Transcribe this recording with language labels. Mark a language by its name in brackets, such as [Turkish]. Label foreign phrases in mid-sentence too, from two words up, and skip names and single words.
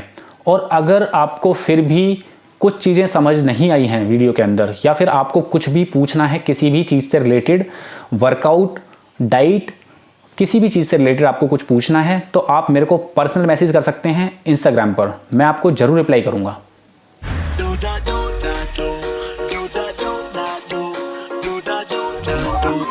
[Hindi] और अगर आपको फिर भी कुछ चीज़ें समझ नहीं आई हैं वीडियो के अंदर, या फिर आपको कुछ भी पूछना है किसी भी चीज़ से रिलेटेड, वर्कआउट, डाइट, किसी भी चीज़ से रिलेटेड आपको कुछ पूछना है, तो आप मेरे को [English] personal message [Hindi] कर सकते हैं इंस्टाग्राम पर, मैं आपको ज़रूर रिप्लाई करूँगा। do da do da do da do da do da do da do da